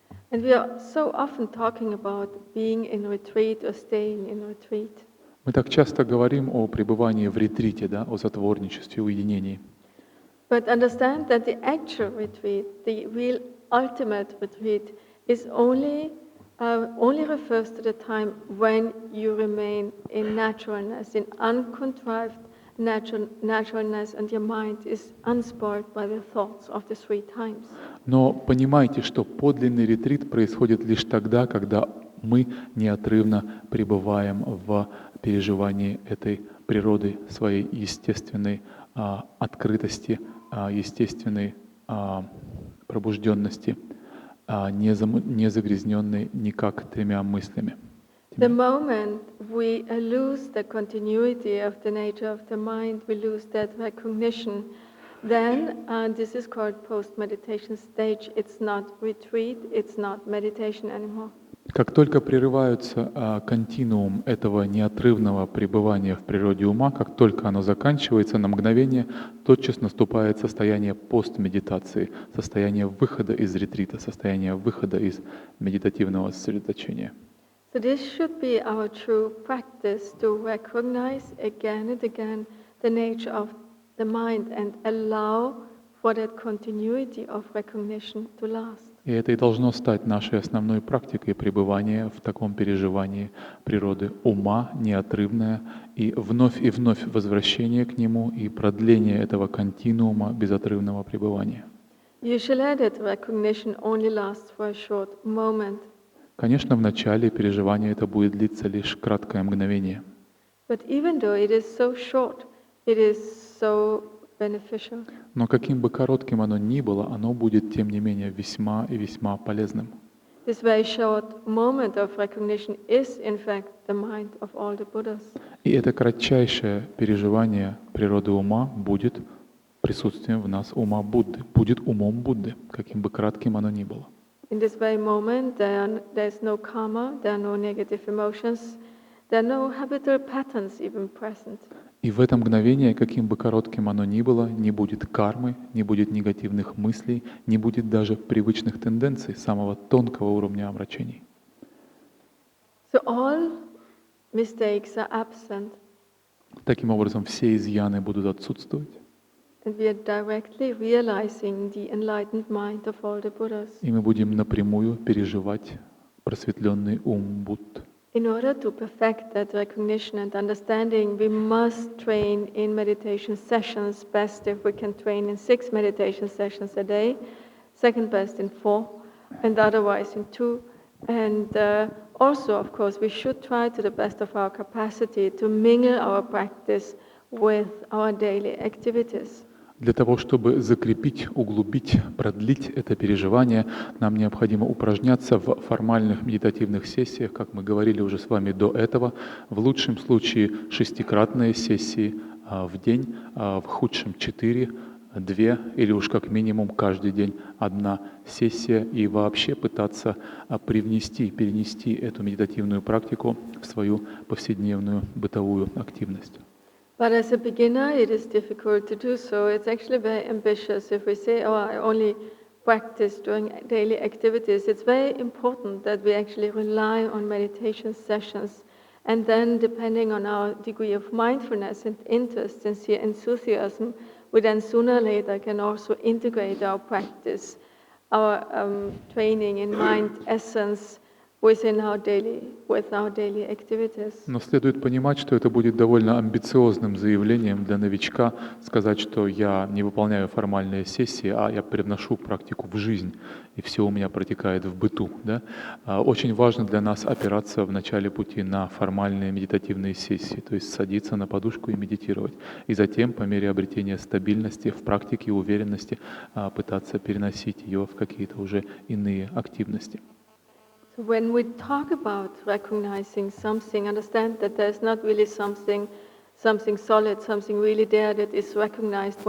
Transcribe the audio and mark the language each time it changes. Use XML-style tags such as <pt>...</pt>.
<en>And we are so often talking about being in retreat or staying in retreat.</en> <ru>Мы так часто говорим о пребывании в ретрите, да, о затворничестве, уединении.</ru> <en>But understand that the actual retreat, the real ultimate retreat, is only refers to the time when you remain in naturalness, in uncontrived naturalness, and your mind is unspoiled by the thoughts of the three times.</en> <ru>Но понимайте, что подлинный ретрит происходит лишь тогда, когда мы неотрывно пребываем в переживании этой природы, своей естественной открытости, естественной пробужденности, не загрязненной никак тремя мыслями.</ru> <en>The moment we lose the continuity of the nature of the mind, we lose that recognition, then this is called post-meditation stage. It's not retreat, it's not meditation anymore.</en> <ru>Как только прерывается континуум этого неотрывного пребывания в природе ума, как только оно заканчивается, на мгновение тотчас наступает состояние постмедитации, состояние выхода из ретрита, состояние выхода из медитативного сосредоточения.</ru> <en>So this should be our true practice, to recognize again and again the nature of the mind and allow for that continuity of recognition to last.</en> <ru>И это и должно стать нашей основной практикой пребывания в таком переживании природы ума, неотрывное, и вновь возвращение к нему и продление этого континуума безотрывного пребывания.</ru> <en>Usually that recognition only lasts for a short moment.</en> <ru>Конечно, в начале переживания это будет длиться лишь краткое мгновение.</ru> <en>But even though it is so short, it is so beneficial.</en> <ru>Но каким бы коротким оно ни было, оно будет, тем не менее, весьма и весьма полезным.</ru> <en>This very short moment of recognition is, in fact, the mind of all the Buddhas.</en> <ru>И это кратчайшее переживание природы ума будет присутствием в нас ума Будды, будет умом Будды, каким бы кратким оно ни было.</ru> <en>In this very moment, there's no karma, there are no negative emotions, there are no habitual patterns even present.</en> <ru>И в это мгновение, каким бы коротким оно ни было, не будет кармы, не будет негативных мыслей, не будет даже привычных тенденций самого тонкого уровня омрачений.</ru> <en>So all mistakes are absent.</en> <ru>Таким образом, все изъяны будут отсутствовать.</ru> <en>And we are directly realizing the enlightened mind of all the Buddhas.</en> <ru>И мы будем напрямую переживать просветленный ум Будд.</ru> <en>In order to perfect that recognition and understanding, we must train in meditation sessions. Best if we can train in 6 meditation sessions a day, second best in 4, and otherwise in 2. And also, of course, we should try to the best of our capacity to mingle our practice with our daily activities.</en> <ru>Для того, чтобы закрепить, углубить, продлить это переживание, нам необходимо упражняться в формальных медитативных сессиях, как мы говорили уже с вами до этого, в лучшем случае 6-кратные сессии в день, в худшем 4, 2 или уж как минимум каждый день 1 сессия, и вообще пытаться перенести эту медитативную практику в свою повседневную бытовую активность.</ru> <en>But as a beginner, it is difficult to do so. It's actually very ambitious if we say, oh, I only practice during daily activities. It's very important that we actually rely on meditation sessions. And then, depending on our degree of mindfulness and interest and enthusiasm, we then sooner or later can also integrate our practice, our training in mind essence, with our daily activities.</en> <ru>Но следует понимать, что это будет довольно амбициозным заявлением для новичка сказать, что я не выполняю формальные сессии, а я привношу практику в жизнь, и все у меня протекает в быту. Да? Очень важно для нас опираться в начале пути на формальные медитативные сессии, то есть садиться на подушку и медитировать. И затем, по мере обретения стабильности в практике и уверенности, пытаться переносить ее в какие-то уже иные активности.</ru> <en>When we talk about recognizing something, understand that there's not really something solid, something really there that is recognized.</en>